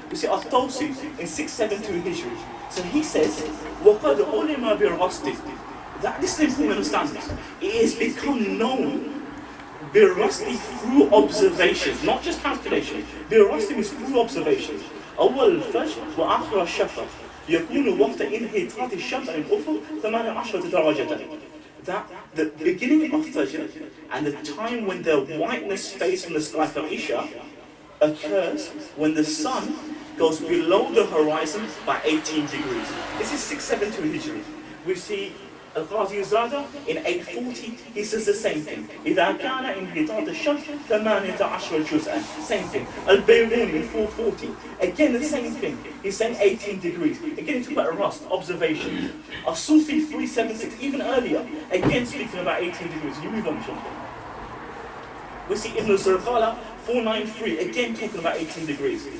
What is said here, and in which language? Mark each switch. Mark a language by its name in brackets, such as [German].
[English] We see At-Tawsi in 672 Hijri. So he says, [Arabic] وَقَدْ عُلِمَ بِالرَّصْدِ. [English] That this is important to understand. It has become known بالرصد through observations, not just calculation. بالرصد is through observations. [Arabic] أول الفجر وآخر الشفق يكون وقت انحطاط الشمس عن الأفق 18 درجة. [English] That the beginning of Fajr and the time when the whiteness fades from the sky for Isha occurs when the sun goes below the horizon by 18 degrees. This is 672 Hijri. We see Al-Qazi Zada in 840, he says the same thing. [Arabic] إذا كان انحطاط الشمس 18 جزءا. [English] Same thing. Al-Bayruni in 440, again the same thing. He's saying 18 degrees. Again, he's talking about rust, observation. As-Sufi 376, even earlier, again speaking about 18 degrees. You move on, Sean. We see Ibn Zurqala 493, again talking about 18 degrees.